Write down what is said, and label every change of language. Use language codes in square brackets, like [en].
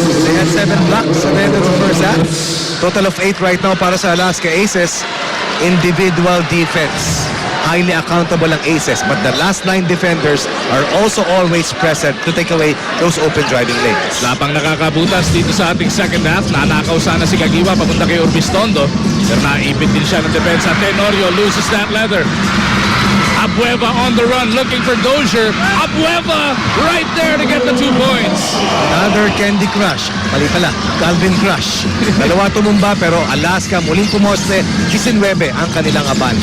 [en] They had 7 blocks at the end of the first half. Total of 8 right now [tl] para sa [en] Alaska Aces. Individual defense. Highly accountable ang Aces, but the last line defenders are also always present to take away those open driving lanes. [tl] Lapang nakakabutas dito sa ating second half. Nanakaw sana si Kagiwa papunta kay Urbistondo, pero naipit din siya ng depensa. [en] Tenorio loses that leather. Abueva on the run looking for Dozier. Abueva right there to get the 2 points. Another Candy Crush. [tl] Mali pala, Calvin Crush. Dalawa tumumba pero Alaska muling pumoste. 19 ang kanilang aban.